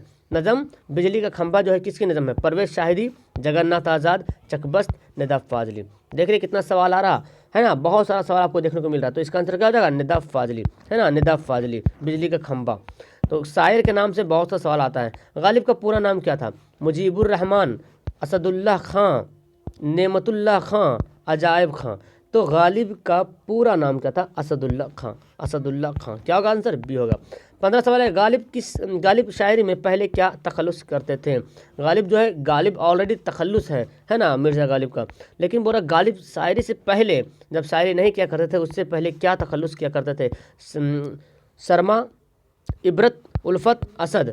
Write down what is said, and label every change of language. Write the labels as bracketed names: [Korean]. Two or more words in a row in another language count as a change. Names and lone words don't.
[Hindi] नज़म बिजली का खंबा जो है किसकी नज़म है? परवेज़ शाहिदी, जगन्नाथ आज़ाद, चकबस्त, निदा फाजली। देख रहे कितना सवाल आ रहा है ना, बहुत सारा सवाल आपको देखने को मिल रहा है। तो इसका आंसर क्या हो जाएगा? निदा फाजली, है ना, निदा फाजली, बिजली का खंबा। तो शायर के नाम से बहुत सा सवाल आता है। गालिब का पूरा नाम क्या था? मुजीबुर रहमान, असदुल्लाह खां, नेमतुल्लाह खां, अजायब खां। तो गालिब का पूरा नाम क्या था? असदुल्ला खां, असदुल्ला खां। क्या होगा आंसर? बी होगा। 15 सवाल है, गालिब शायरी में पहले क्या तखल्लुस करते थे। गालिब जो है, गालिब ऑलरेडी तखल्लुस है ना मिर्ज़ा गालिब का, लेकिन बोला गालिब शायरी से पहले, जब शायरी नहीं किया करते थे उससे पहले क्या तखल्लुस किया करते थे। शर्मा, इबरत, उल्फत, असद।